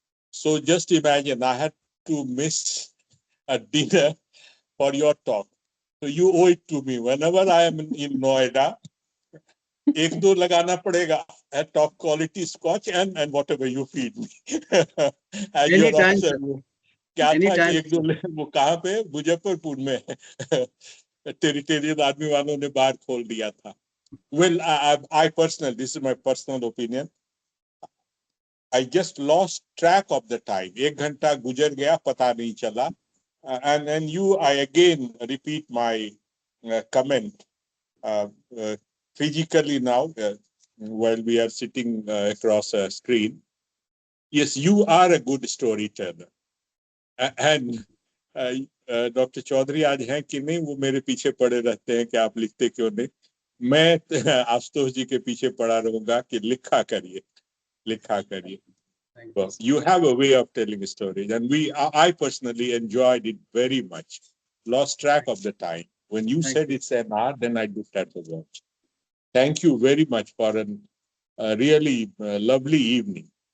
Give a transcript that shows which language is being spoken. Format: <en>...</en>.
<en>So just imagine, I had to miss a dinner for your talk. So you owe it to me. Whenever I am in Noida,</en> <hi>एक दो लगाना पड़ेगा</hi> <en>at top quality scotch and whatever you feed me. As your Anytime, officer, sir.</en> <hi>क्या था कि</hi> <en>Anytime,</en> <hi>एक दो वो कहाँ पे मुजफ्फरपुर में टेरिटेरियन आर्मी वालों ने बार खोल दिया था.</hi> <en>Well, I personally, this is my personal opinion. I just lost track of the time.</en> <hi>एक घंटा गुजर गया पता नहीं चला.</hi> <en>And I again repeat my comment. Physically now, while we are sitting across a screen, yes, you are a good storyteller.</en> <hi>And doctor Chaudhary आज हैं कि नहीं, वो मेरे पीछे पड़े रहते हैं कि आप लिखते क्यों नहीं. मैं आशुतोष जी के पीछे पड़ा रहूंगा कि लिखा करिए, लिखा करिए.</hi> <en>Well, you have a way of telling stories, and I personally enjoyed it very much. Lost track of the time. When you said it's an hour, then I looked at the watch. Thank you very much for a really lovely evening.</en>